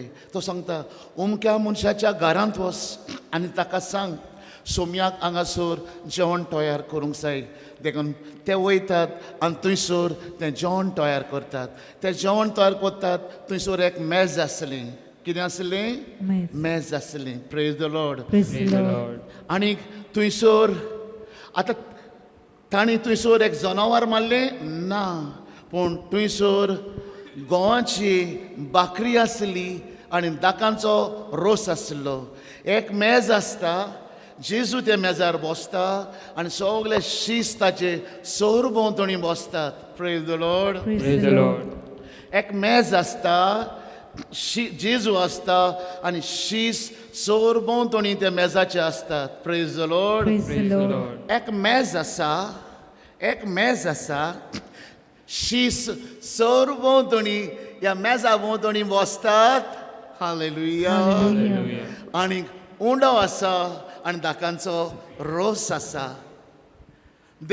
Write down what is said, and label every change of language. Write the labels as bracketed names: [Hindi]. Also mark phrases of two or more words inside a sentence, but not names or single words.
[Konkani] तो सांगता, उमक्या मनशाच्या घरांत वच आनी ताका सांग सोम्याक हांगासर जेवण तयार करूंक जाय. देखून ते वयतात आनी थंयसर तें जेवण तयार करतात. तें जेवण तयार करतात. थंयसर एक मेज आसलें. कितें आसलें? मेज. मेज आसलें. [English] Praise the Lord. Praise the Praise the Lord. Lord. [Konkani] आनी थंयसर आतां तांणी थंयसर एक जनावर मारलें ना, पूण थंयसर गोवाची बाकरी आसली आनी दाकांचो रोस आसलो. एक मेज आसता, जेजू त्या मेजार बसता आनी सगळे शीस ताचे सरभोंवतणी बसतात. [English] Praise the Lord. Praise the Lord. [Konkani] एक मेज आसता, जेजू आसता आनी शीस सरभोंवतणी त्या मेजाचे असतात. [English] Praise the Lord. Praise the Praise the Lord. Lord. [Konkani] एक मेज आसा, शीस सरभोंवतणी ह्या मेजा भोंवतणी बसतात. हालेलुया. Hallelujah. आनी उंडो आसा आनी दाकांचो रोस आसा.